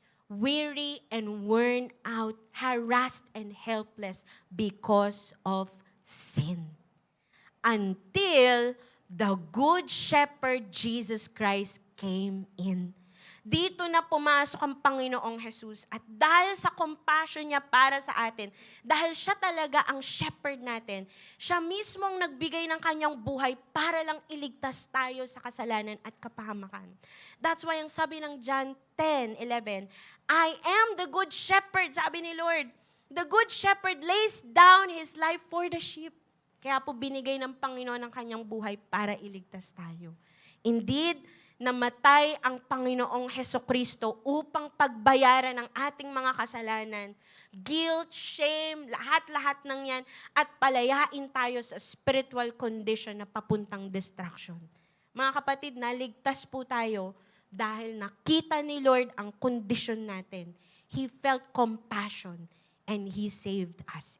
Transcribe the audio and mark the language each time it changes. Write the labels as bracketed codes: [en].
[en] Weary and worn out, harassed and helpless because of sin. Until the Good Shepherd Jesus Christ came in. [tl] Dito na pumasok ang Panginoong Jesus at dahil sa compassion niya para sa atin, dahil siya talaga ang shepherd natin, siya mismong nagbigay ng kanyang buhay para lang iligtas tayo sa kasalanan at kapahamakan. That's why ang sabi ng John 10:11, [en] I am the good shepherd, [tl] sabi ni Lord. [en] The good shepherd lays down his life for the sheep. [tl] Kaya po binigay ng Panginoon ang kanyang buhay para iligtas tayo. Indeed, namatay ang Panginoong Hesukristo upang pagbayaran ang ating mga kasalanan, guilt, shame, lahat-lahat ng yan, at palayain tayo sa spiritual condition na papuntang destruction. Mga kapatid, naligtas po tayo dahil nakita ni Lord ang condition natin. [en] He felt compassion and He saved us.